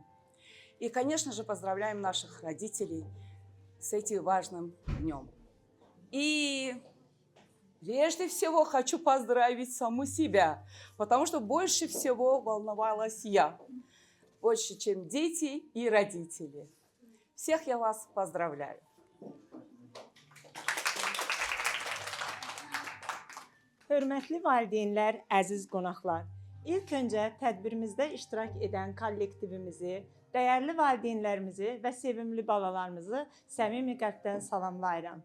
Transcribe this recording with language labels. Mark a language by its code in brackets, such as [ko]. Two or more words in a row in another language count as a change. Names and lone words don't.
[ru] И, конечно же, поздравляем наших родителей с этим важным днем. И прежде всего хочу поздравить саму себя, потому что больше всего волновалась я, больше, чем дети и родители. Всех я вас поздравляю. [az] Hörmətli valideynlər, əziz qonaqlar, ilk öncə tədbirimizdə iştirak edən kollektivimizi, dəyərli valideynlərimizi və sevimli balalarımızı səmimi qəlbdən salamlayıram.